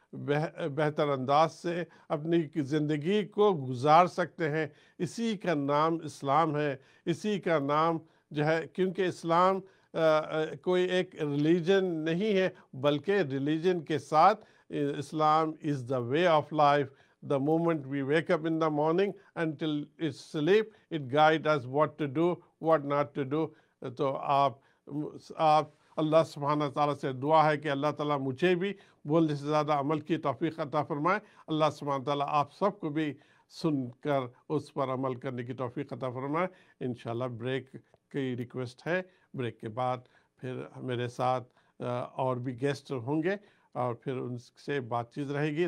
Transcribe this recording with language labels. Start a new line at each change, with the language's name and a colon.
Urdu: بہتر انداز سے اپنی زندگی کو گزار سکتے ہیں۔ اسی کا نام اسلام ہے، اسی کا نام جو ہے، کیونکہ اسلام کوئی ایک ریلیجن نہیں ہے، بلکہ ریلیجن کے ساتھ اسلام
English: Is the way of life. The moment we wake up in the morning until it's sleep, it guides us what to do, what not to do.
Urdu: تو آپ اللہ سبحانہ تعالیٰ سے دعا ہے کہ اللہ تعالیٰ مجھے بھی بولنے سے زیادہ عمل کی توفیق عطا فرمائے. اللہ سبحانہ تعالیٰ آپ سب کو بھی سن کر اس پر عمل کرنے کی توفیق عطا فرمائے. انشاءاللہ بریک کی ریکویسٹ ہے. بریک کے بعد پھر میرے ساتھ اور بھی گیسٹ ہوں گے اور پھر ان سے بات چیت رہے گی.